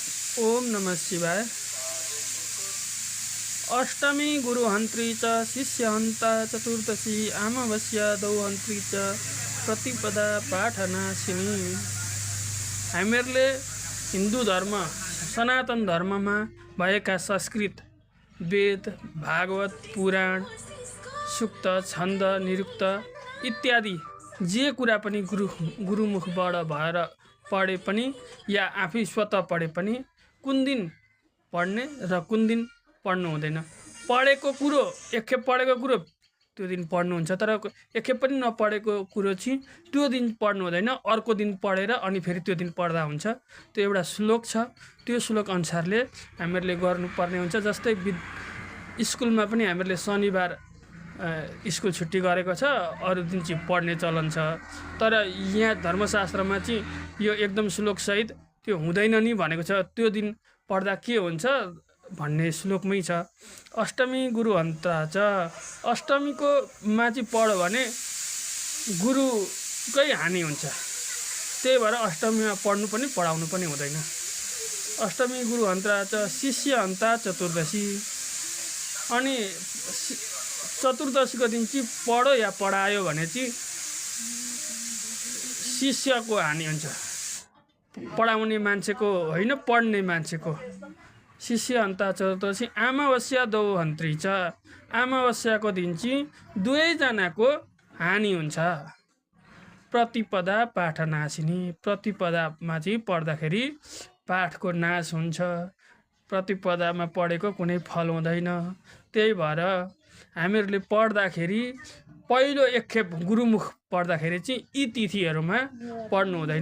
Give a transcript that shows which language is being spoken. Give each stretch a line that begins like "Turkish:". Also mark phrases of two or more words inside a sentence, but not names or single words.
Sanskrit: ओम नमः शिवाय। अष्टमी गुरुहन्त्री च शिष्यहन्ता चतुर्दशी अमावस्या दौहन्त्री च प्रतिपदा पाठनाशिनी।
Nepali: हामीहरूले हिन्दू धर्म सनातन धर्ममा भएका संस्कृत वेद भागवत पुराण सूक्त छन्द निरुक्त इत्यादि जे कुरा पनि गुरुमुखबाट भएर पढे पनि या आफै स्वतः पढे पनि कुन दिन पढ्ने र कुन दिन पढ्नु हुँदैन। पढेको कुरो एकखेप पढेको कुरो त्यो दिन पढ्नुहुन्छ, तर एकखेप पनि नपढेको कुरो चाहिँ त्यो दिन पढ्नु हुँदैन, अर्को दिन पढेर अनि फेरि त्यो दिन पढ्दा हुन्छ। त्यो एउटा श्लोक छ, त्यो श्लोक अनुसारले हामीहरूले गर्नुपर्ने हुन्छ। जस्तै स्कुलमा पनि हामीहरूले शनिबार स्कुल छुट्टी गरेको छ, अरू दिन चाहिँ पढ्ने चलन छ। तर यहाँ धर्मशास्त्रमा चाहिँ यो एकदम श्लोकसहित त्यो हुँदैन नि भनेको छ। त्यो दिन पढ्दा के हुन्छ भन्ने श्लोकमै छ।
Sanskrit: अष्टमी गुरुहन्ता च,
Nepali: अष्टमीको मा चाहिँ पढ्यो भने गुरुकै हानि हुन्छ। त्यही भएर अष्टमीमा पढ्नु पनि पढाउनु पनि हुँदैन।
Sanskrit: अष्टमी गुरुहन्ता च शिष्यहन्ता चतुर्दशी,
Nepali: अनि चतुर्दशीको दिन चाहिँ पढ्यो या पढायो भने चाहिँ शिष्यको हानि हुन्छ, पढाउने मान्छेको होइन, पढ्ने मान्छेको।
Sanskrit: शिष्यहन्ता चतुर्दशी अमावस्या दौहन्त्री च,
Nepali: अमावस्याको दिन चाहिँ दुवैजनाको हानि हुन्छ।
Sanskrit: प्रतिपदा पाठनाशिनी,
Nepali: प्रतिपदामा चाहिँ पढ्दाखेरि पाठको नाश हुन्छ। प्रतिपदामा पढेको कुनै फल हुँदैन। त्यही भएर हामीहरूले पढ्दाखेरि पहिलो एकखेप गुरुमुख पढ्दाखेरि चाहिँ यी तिथिहरूमा पढ्नु हुँदैन।